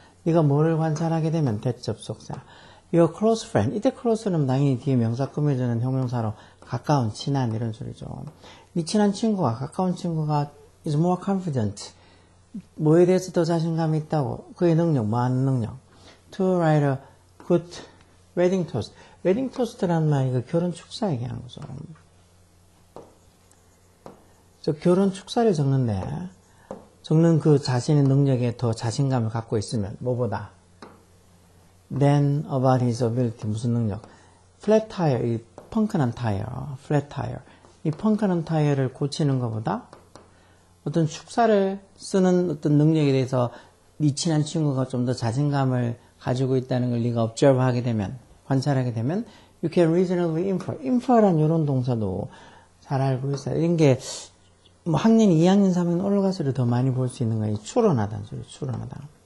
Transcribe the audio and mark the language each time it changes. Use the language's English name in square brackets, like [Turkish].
[Korean] 네가 뭐를 관찰하게 되면 대접속사. your close friend, 이때 close는 당연히 뒤에 명사 꾸며주는 형용사로 가까운, 친한 이런 소리죠. 네 친한 친구가, 가까운 친구가 is more confident. 뭐에 대해서 더 자신감이 있다고? 그의 능력, 뭐 하는 능력? [English] to write a good wedding toast. [Korean] 웨딩 토스트라는 말이 그 결혼 축사 얘기하는 거죠. 저 결혼 축사를 적는 그 자신의 능력에 더 자신감을 갖고 있으면 뭐보다 than about his ability 무슨 능력? flat tire, 이 펑크난 타이어, flat tire. 이 펑크난 타이어를 고치는 것보다 어떤 축사를 쓰는 어떤 능력에 대해서 네 친한 친구가 좀 더 자신감을 가지고 있다는 걸 네가 observe하게 되면 관찰하게 되면 you can reasonably infer. infer란 이런 동사도 잘 알고 있어요. 이런 게 뭐 학년 2학년 3학년 올라갈수록 더 많이 볼 수 있는 거예요. 추론하다는 소리. 추론하다.